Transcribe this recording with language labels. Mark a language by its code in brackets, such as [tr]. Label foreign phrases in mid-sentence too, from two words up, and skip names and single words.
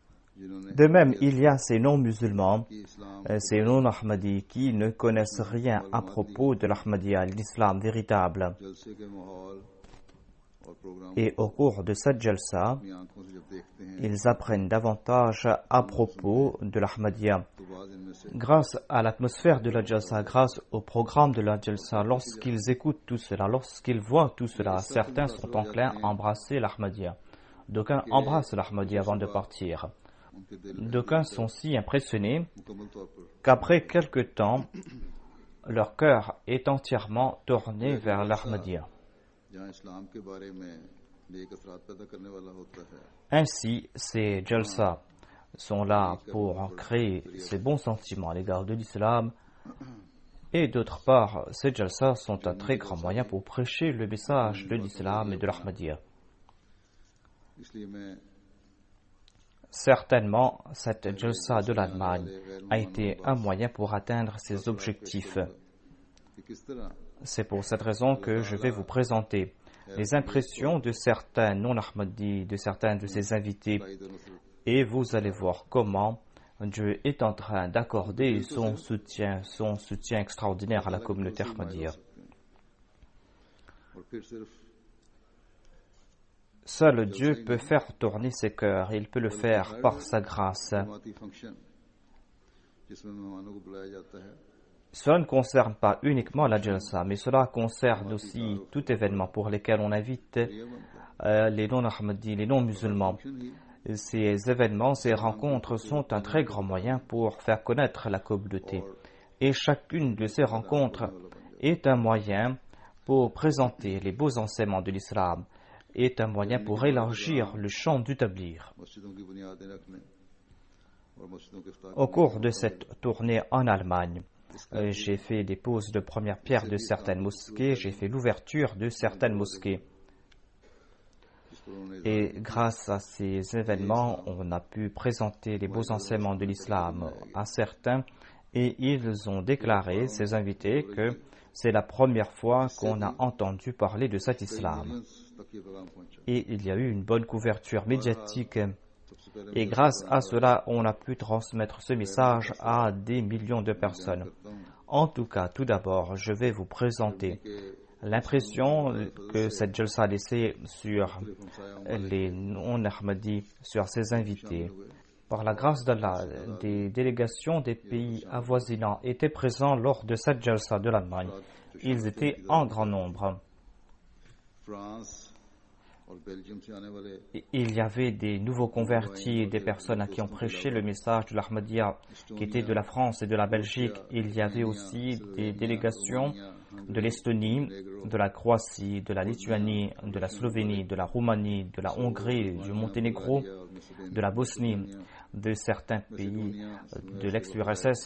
[fr] De même, il y a ces non-musulmans, [ur] کہ اسلام [fr] ces non-Ahmadis qui ne connaissent rien à propos de l'Ahmadiyya, l'islam véritable. [ur] جلسے کے ماحول اور پروگرام [fr] Et au cours de cette jalsa, [ur] اپنی آنکھوں سے جب دیکھتے ہیں [fr] ils apprennent davantage à propos de l'Ahmadiyya. [ur] تو بعض ان میں سے [fr] Grâce à l'atmosphère de la jalsa, grâce au programme de la jalsa, lorsqu'ils écoutent tout cela, lorsqu'ils voient tout cela, certains sont enclins à embrasser l'Ahmadiyya. D'aucuns embrassent l'Ahmadiyya avant de partir. [ur] ان کے دل [fr] D'aucuns sont si impressionnés [ur] مکمل طور پر [fr] qu'après quelque temps, leur cœur est entièrement tourné vers l'Ahmadiyya. [ur] جہاں اسلام کے بارے میں نیک اثرات پیدا کرنے والا ہوتا ہے [fr] Ainsi, ces jalsa sont là pour créer ces bons sentiments à l'égard de l'islam. Et d'autre part, ces jalsa sont un très grand moyen pour prêcher le message de l'islam et de l'Ahmadiyya. [ur] اس لیے میں [fr] Certainement, cette jalsa de l'Allemagne a été un moyen pour atteindre ces objectifs. [ur] کہ کس طرح [fr] C'est pour cette raison que je vais vous présenter les impressions de certains non-Ahmadis, de certains de ses invités, et vous allez voir comment Dieu est en train d'accorder son soutien extraordinaire à la communauté Ahmadiyya. [ur] اور پھر صرف [fr] Seul Dieu peut faire tourner ses cœurs, il peut le faire par sa grâce. [ur] جماعتی فنکشن جس میں مہمانوں کو بلایا جاتا ہے [fr] Cela ne concerne pas uniquement la jalsa, mais cela concerne aussi tout événement pour lequel on invite les non-Ahmadis, les non-musulmans. Ces événements, ces rencontres sont un très grand moyen pour faire connaître la communauté. Et chacune de ces rencontres est un moyen pour présenter les beaux enseignements de l'islam, est un moyen pour élargir le champ du tabligh. [ur] مسجدوں کی بنیادیں رکھنے اور مسجدوں کے افطار [fr] Au cours de cette tournée en Allemagne, j'ai fait des poses de première pierre de certaines mosquées, j'ai fait l'ouverture de certaines mosquées. Et grâce à ces événements, on a pu présenter les beaux enseignements de l'islam à certains et ils ont déclaré, ces invités, que c'est la première fois qu'on a entendu parler de cet islam. [ur] تک یہ پیغام پہنچا [fr] Et il y a eu une bonne couverture médiatique. Et grâce à cela, on a pu transmettre ce message à des millions de personnes. En tout cas, tout d'abord, je vais vous présenter l'impression que cette jalsa a laissée sur les non-Ahmadis, sur ses invités. Par la grâce d'Allah, des délégations des pays avoisinants étaient présents lors de cette jalsa de l'Allemagne. Ils étaient en grand nombre. [ur] فرانس اور بیلجیئم سے آنے والے [fr] Il y avait des nouveaux convertis, des personnes à qui on prêchait le message de l'Ahmadiyya, qui étaient de la France et de la Belgique. Il y avait aussi des délégations de l'Estonie, de la Croatie, de la Lituanie, de la Slovénie, de la Roumanie, de la Hongrie, du Monténégro, de la Bosnie, de certains pays de l'ex-URSS.